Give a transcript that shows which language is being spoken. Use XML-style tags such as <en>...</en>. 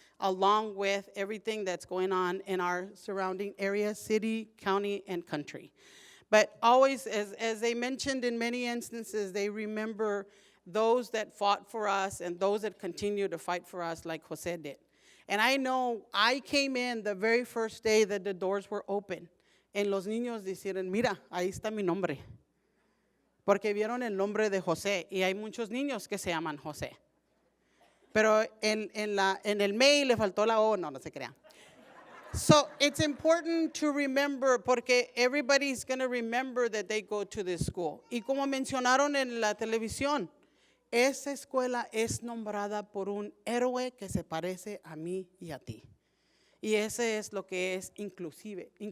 <en>along with everything that's going on in our surrounding area, city, county, and country. But always, as they mentioned in many instances, they remember those that fought for us and those that continue to fight for us like Jose did. And I know I came in the very first day that the doors were open.</en> <es>En los niños dijeron, mira, ahí está mi nombre. Porque vieron el nombre de José. Y hay muchos niños que se llaman José. Pero en el mail le faltó la O, no se crean.</es> <en>So it's important to remember,</en> <es>porque</es> <en>everybody's going to remember that they go to this school.</en> <es>Y como mencionaron en la televisión, esa escuela es nombrada por un héroe que se parece a mí y a ti. Y ese es lo que es inclusive.</es>